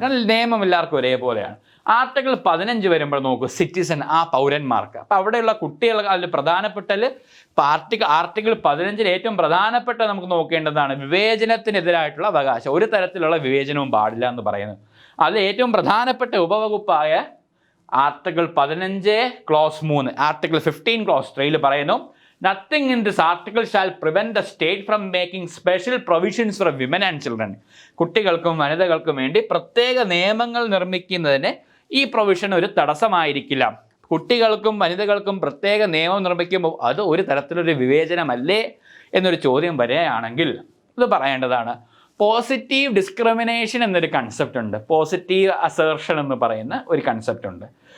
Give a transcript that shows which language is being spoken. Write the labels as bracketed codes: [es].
[ml] കാരണം നിയമം എല്ലാവർക്കും ഒരേപോലെയാണ്. ആർട്ടിക്കിൾ 15 വരുമ്പോൾ നോക്കൂ, സിറ്റിസൺ, പൗരന്മാർക്ക്. അപ്പോൾ അവിടെയുള്ള കുട്ടികൾ അതിൽ പ്രധാനപ്പെട്ടതിൽ ആർട്ടിക്കിൾ 15 ഏറ്റവും പ്രധാനപ്പെട്ട നമുക്ക് നോക്കേണ്ടതാണ് വിവേചനത്തിനെതിരായിട്ടുള്ള അവകാശം. ഒരു തരത്തിലുള്ള വിവേചനവും പാടില്ല എന്ന് പറയുന്നത്. അതിൽ ഏറ്റവും പ്രധാനപ്പെട്ട ഉപവകുപ്പായ ആർട്ടിക്കിൾ 15 ക്ലോസ് 3, ആർട്ടിക്കിൾ 15 ക്ലോസ് 3 പറയുന്നു, [en] nothing in this article shall prevent the state from making special provisions for women and children. [ml] കുട്ടികൾക്കും വനിതകൾക്കും വേണ്ടി പ്രത്യേക നിയമങ്ങൾ നിർമ്മിക്കുന്നതിന് ഈ പ്രൊവിഷൻ ഒരു തടസ്സമായിരിക്കില്ല. കുട്ടികൾക്കും വനിതകൾക്കും പ്രത്യേക നിയമം നിർമ്മിക്കുമ്പോൾ അത് ഒരു തരത്തിലൊരു വിവേചനമല്ലേ എന്നൊരു ചോദ്യം വരികയാണെങ്കിൽ ഇത് പറയേണ്ടതാണ്. പോസിറ്റീവ് ഡിസ്ക്രിമിനേഷൻ എന്നൊരു കൺസെപ്റ്റ് ഉണ്ട്, പോസിറ്റീവ് അസേർഷൻ എന്ന് പറയുന്ന ഒരു കൺസെപ്റ്റ് ഉണ്ട്.